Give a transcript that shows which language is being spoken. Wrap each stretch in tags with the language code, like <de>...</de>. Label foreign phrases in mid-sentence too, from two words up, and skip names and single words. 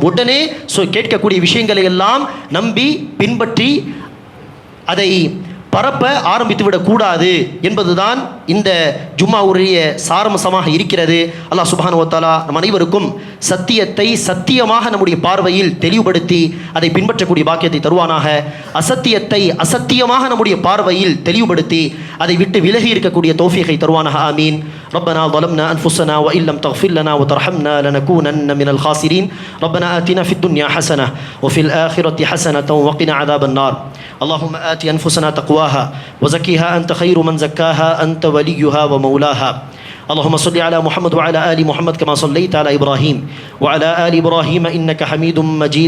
<ta>உடனே கேட்கக்கூடிய விஷயங்களை எல்லாம் நம்பி பின்பற்றி அதை பரப்ப ஆரம்பித்து விடக்கூடாது என்பதுதான் இந்த ஜும்மாவுடைய சாரம்சமாக இருக்கிறது. அல்லாஹ்</ta> <ar>سبحانه وتعالى</ar> <ta>நம் அனைவருக்கும் சத்தியத்தை சத்தியமாக நம்முடைய பார்வையில் தெளிவுபடுத்தி அதை பின்பற்றக்கூடிய பாக்கியத்தை தருவானாக. அசத்தியத்தை அசத்தியமாக நம்முடைய பார்வையில் தெளிவுபடுத்தி அதை விட்டு விலகி இருக்கக்கூடிய தௌஃபீகை தருவானாக. ஆமீன்.</ta> <ar>ربنا ظلمنا أنفسنا وإن لم تغفر لنا وترحمنا لنكونن من الخاسرين. ربنا آتنا في الدنيا حسنة وفي الآخرة حسنة وقنا عذاب النار. اللهم آت أنفسنا تقواها وزكها أنت خير من زكاها أنت وليها ومولاها. اللهم صل على محمد وعلى آل محمد كما صليت على إبراهيم وعلى آل إبراهيم إنك حميد مجيد.</ar>